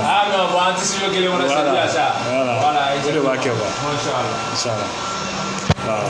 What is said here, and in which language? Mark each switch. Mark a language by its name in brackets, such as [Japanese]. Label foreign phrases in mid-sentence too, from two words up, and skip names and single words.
[French] Ah non, bon anticipé [Bambara] kelen wala [French] c'est bien ça. Voilà. [Bambara] O de b'a kɛ quoi. Inchallah. Voilà.